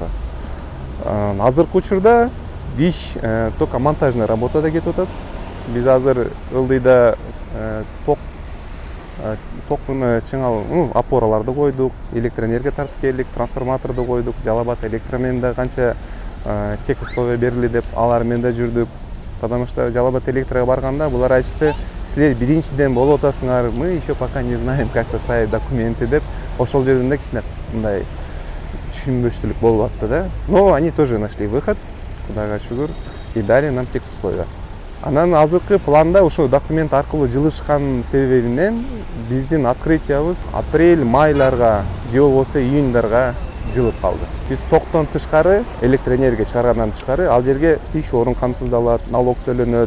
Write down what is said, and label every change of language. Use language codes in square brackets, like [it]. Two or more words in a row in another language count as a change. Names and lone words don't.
[ky] Азыркы учурда иш [ru] только монтажный [ky] работада кетип атат. Биз азыр ылдыйда токтун чыңал опораларды койдук, электроэнергия тартып келдик, трансформаторду койдук, Жалал Абад электромен да канча кек условия берили деп алар менен да жүрдүк. [ru] Потому что [ky] Жалал Абад электроға барганда булар айтышты, силер биринчиден болуп атасыңар, [ru] мы еще пока не знаем, как составить документы [ky] деп, ошол жерден да кичине мындай түшүнбөчтүлүк болуп атты да. [ru] Но они тоже нашли выход, [ky] Кудайга шүгүр, [ru] и дали нам тех условия. [ky] Анан азыркы планда ошо документ аркылуу жылышкан себебинен биздин открытиябыз апрель-майларга же болбосо июньдарга жылып калды. Биз токтон тышкары, электроэнергия чыгаргандан тышкары ал жерге иш орун камсыздалат, налог төлөнөт.